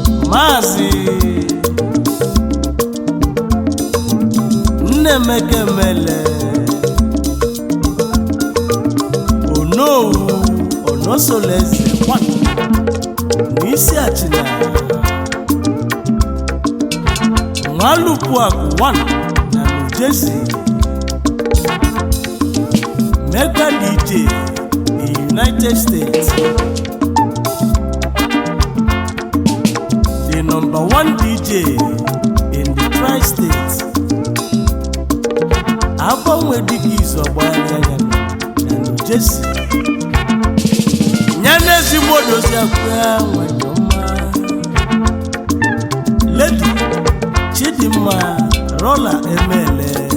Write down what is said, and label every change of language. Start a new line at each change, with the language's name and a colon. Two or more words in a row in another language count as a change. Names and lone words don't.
Igbo: Maazị Nnemeke Mele. Onowu, Onosoleze, one. N'isi Achịna. Nwalupuakụ, one, na New Jersey.
English: Mega D J in United States. The number one D J in the Tri-State.
Igbo: Agbanwe dịka izu ọgbagharị anya na New Jersey. Nye n'ezigbo odozi akụ ya nwere ọma. Lady Chidimma Rola Emele.